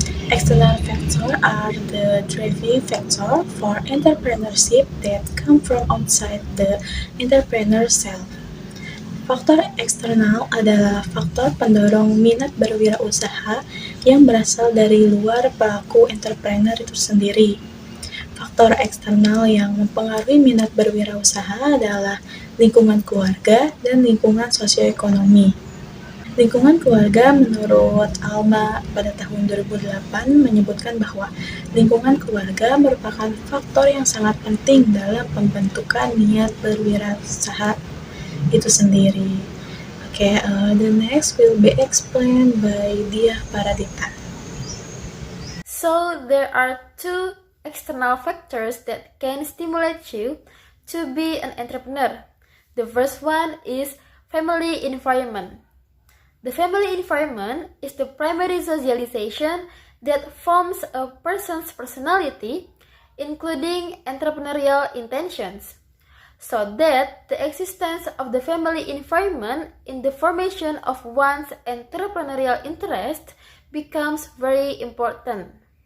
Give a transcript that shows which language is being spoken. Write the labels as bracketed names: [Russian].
[English] External factor are the driving factor for entrepreneurship that come from outside the entrepreneur self. [Indonesian] Faktor eksternal adalah faktor pendorong minat berwirausaha yang berasal dari luar pelaku entrepreneur itu sendiri. Faktor eksternal yang mempengaruhi minat berwirausaha adalah lingkungan keluarga dan lingkungan sosioekonomi. Lingkungan keluarga menurut Alma pada tahun 2008 menyebutkan bahwa lingkungan keluarga merupakan faktor yang sangat penting dalam pembentukan niat berwirausaha itu sendiri. [English] Okay, the next will be explained by Dia Paradita. So there are two external factors that can stimulate you to be an entrepreneur. The first one is family environment. The family environment is the primary socialization that forms a person's personality, including entrepreneurial intentions, so that the existence of the family environment in the formation of one's entrepreneurial interest becomes very important.